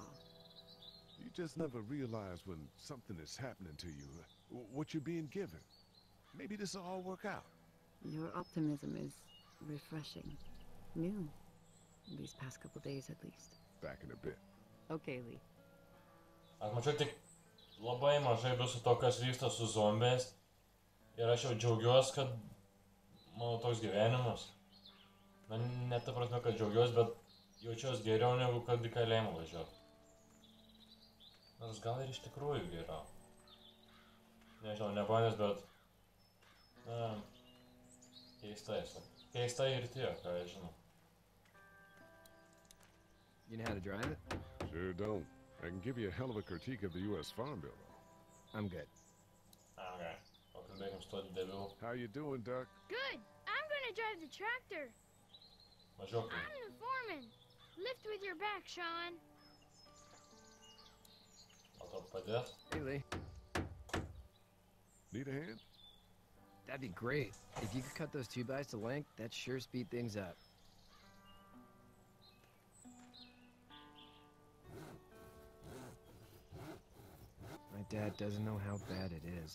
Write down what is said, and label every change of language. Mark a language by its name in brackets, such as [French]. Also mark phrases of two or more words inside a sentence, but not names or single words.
[English] You just never realize when something is happening to you, what you're being given. Maybe this will all work out. Your optimism is refreshing. New. These past couple days, at least. Back in a bit. Okay, Lee. [Lithuanian] Aš mačiau tik labai mažai viso to, kas vyksta su zombiais. Ir aš jau džiaugiuosi, kad mano toks gyvenimas. Na, ne ta prasme, kad džiaugiuosi, bet jaučiuosi geriau negu kad į kalėjimą važiuoti. Nors gal ir iš tikrųjų geriau. Nežinau, nebandęs, bet... Na, keistai esu. Keistai ir tiek, ką aš žinau. [English] You know how to drive it? Sure don't. I can give you a hell of a critique of the U.S. Farm Bill, though. I'm good. Okay. [Lithuanian] Pakalbėkim su to dideliu. [English] How you doing, Duck? Good. I'm gonna drive the tractor. [Lithuanian] Važiuok. [English] I'm the foreman. Lift with your back, Sean. [Lithuanian] Gal tau padės? [English] Hey, Lee. Need a hand? That'd be great. If you could cut those 2x to length, that'd sure speed things up. My dad doesn't know how bad it is.